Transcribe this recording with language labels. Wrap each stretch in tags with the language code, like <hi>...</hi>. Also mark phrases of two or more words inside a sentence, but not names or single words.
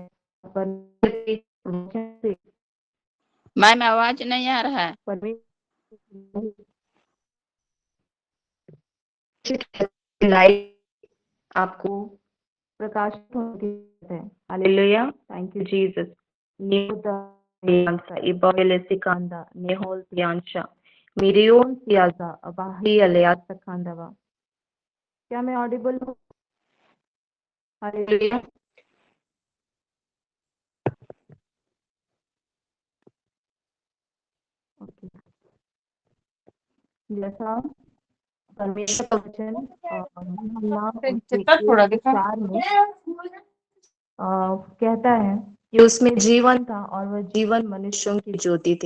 <hi>परमेश्वर के वचन से मैम आवाज नहीं आ रहा है। लाइट आपको प्रकाशित होने की जरूरत है। हालेलुया,</hi> <en>Thank you Jesus. Ibole sikanda nehol piancha mirion siaza abahi aliat sakandava।</en> <hi>क्या मैं ऑडिबल हूँ? हालेलुया। ओके, जैसा परमेश्वर का वचन थोड़ा विचार में कहता है कि उसमें जीवन था और वह जीवन मनुष्यों की ज्योति थी।</hi>